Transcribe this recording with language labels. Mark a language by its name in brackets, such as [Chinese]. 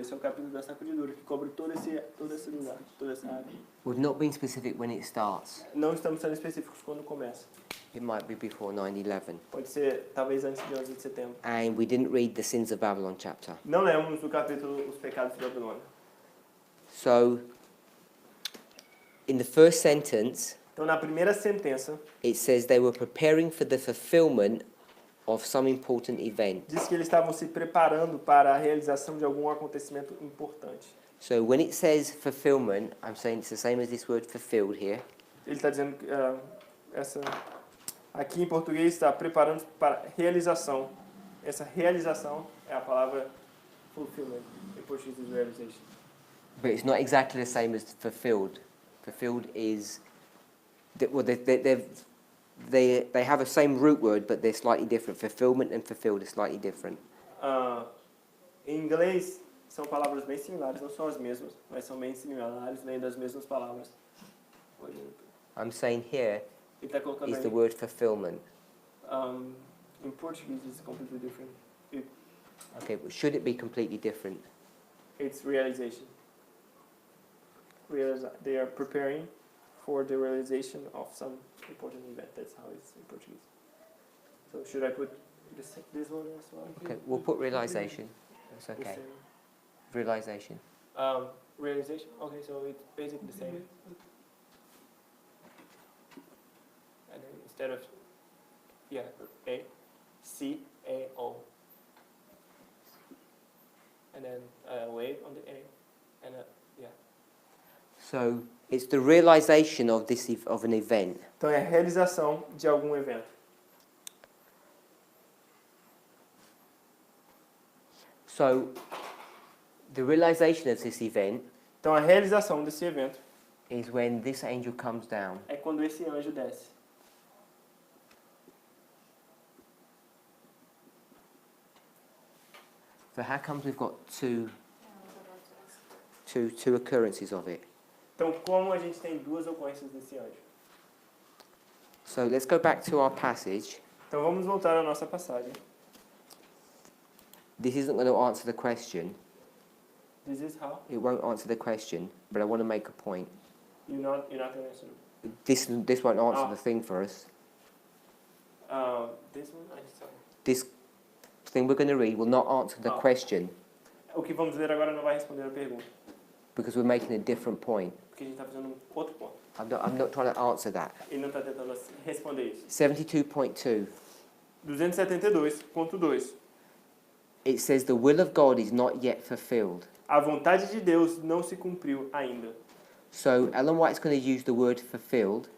[Portuguese] Esse é o capítulo da sacudidura, que cobre todo esse lugar, toda essa área. [English] We're not being specific when it starts. [Portuguese] Não estamos sendo específicos quando começa. [English] It might be before 9/11. [Portuguese] Pode ser, talvez, antes de 11 de setembro. [English] And we didn't read the Sins of Babylon chapter. [Portuguese] Não lemos o capítulo Os Pecados de Babilônia. [English] So, in the first sentence, [Portuguese] Então, na primeira sentença, [English] it says they were preparing for the fulfillment of some important event. [Portuguese] diz que eles estavam se preparando para a realização de algum acontecimento importante. [English] So when it says fulfillment, I'm saying it's the same as this word fulfilled here. [Portuguese] Ele está dizendo que aqui em português está preparando para realização. Essa realização é a palavra fulfillment. Em português [English] is realization. But it's not exactly the same as fulfilled. Fulfilled is, well, they have a same root word, but they're slightly different. Fulfillment and fulfilled are slightly different. [Portuguese] Em inglês são palavras bem similares, não são as mesmas, mas são bem similares, vêm das mesmas palavras. [English] I'm saying here [Portuguese] Ele está colocando [English] is the [Portuguese] aí, [English] word fulfillment. [Portuguese] em português [English] it's completely different. Okay, but should it be completely different? It's realization. They are preparing for the realization of some important event. That's how it's in Portuguese. So should I put this one as well? Okay, we'll put realization. That's The okay. same. Realization. Realization. Okay, so it's basically the same. And then instead of A, C, A, O. And then a wave on the A, and So it's the realization of this of an event. [Portuguese] Então é a realização de algum evento. [English] So the realization of this event [Portuguese] Então a realização desse evento [English] is when this angel comes down. [Portuguese] é quando esse anjo desce. [English] So how comes we've got two occurrences of it? [Portuguese] Então como a gente tem duas ocorrências desse anjo? [English] So let's go back to our passage. [Portuguese] Então vamos voltar à nossa passagem. [English] This isn't going to answer the question. This is how It won't answer the question, but I want to make a point. you're not going to answer. This won't answer Ah. the thing for us. This one, sorry. This thing we're going to read will not answer the Ah. question [Portuguese] O que vamos ler agora não vai responder a pergunta, [English] because we're making a different point. [Portuguese] porque a gente está fazendo outro ponto. [English] I'm not trying to answer that. [Portuguese] Ele não está tentando responder isso. 72.2. 272.2. [English] It says the will of God is not yet fulfilled. [Portuguese] A vontade de Deus não se cumpriu ainda. [English] So Ellen White's going to use the word fulfilled.